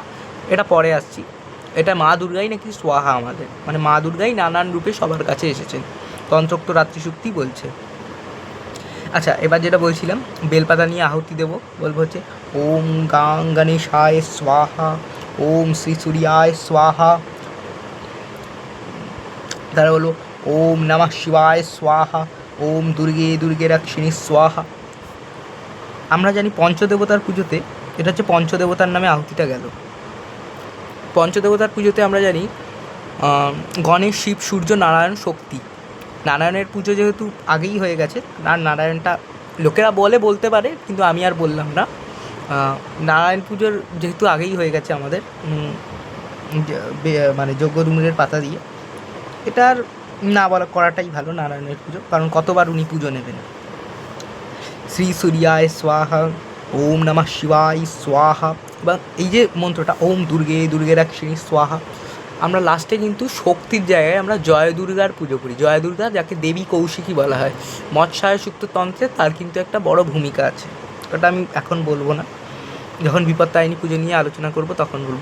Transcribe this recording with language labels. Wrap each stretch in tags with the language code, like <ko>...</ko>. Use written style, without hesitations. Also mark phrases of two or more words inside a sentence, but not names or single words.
<bn>এটা পরে আসছি, এটা মা দুর্গাই নাকি স্বাহা আমাদের, মানে মা দুর্গাই নানান রূপে সবার কাছে এসেছেন, তন্ত্রোক্ত রাত্রিশুক্তি বলছে। আচ্ছা, এবার যেটা বলছিলাম বেলপাতা নিয়ে আহুতি দেবো, বলবো হচ্ছে</bn> <sa>ওম গাং গণেশায় স্বাহা, ওম শ্রী সূর্যায় স্বাহা,</sa> <bn>তারা বলবো</bn> <sa>ওম নমঃ শিবায় স্বাহা, ওম দুর্গে রক্ষিণী স্বাহা।</sa> <bn>আমরা জানি পঞ্চদেবতার পুজোতে, এটা হচ্ছে পঞ্চদেবতার নামে আহুতিটা গেল। পঞ্চদেবতার পুজোতে আমরা জানি গণেশ, শিব, সূর্য, নারায়ণ, শক্তি। নারায়ণের পুজো যেহেতু আগেই হয়ে গেছে, আর নারায়ণটা লোকেরা বলতে পারে, কিন্তু আমি আর বললাম না। নারায়ণ পুজোর যেহেতু আগেই হয়ে গেছে আমাদের মানে যজ্ঞ ডুমুরের পাতা দিয়ে, এটার না বলা করাটাই ভালো নারায়ণের পুজো, কারণ কতবার উনি পুজো নেবেন।</bn> <sa>শ্রী সূর্যায় স্বাহা, ওম নমঃ শিবায় স্বাহা।</sa> <bn>এবং এই যে মন্ত্রটা</bn> <sa>ওম দুর্গে দুর্গেরাক্ষিণী স্বাহা,</sa> <bn>আমরা লাস্টে কিন্তু শক্তির জায়গায় আমরা জয় দুর্গার পুজো করি। জয় দুর্গা, যাকে দেবী কৌশিকী বলা হয় মৎস্যায় সুক্ত তন্ত্রে, তার কিন্তু একটা বড় ভূমিকা আছে। ওটা আমি এখন বলবো না, যখন বিপত্তারিণী পুজো নিয়ে আলোচনা করব তখন বলবো।</bn>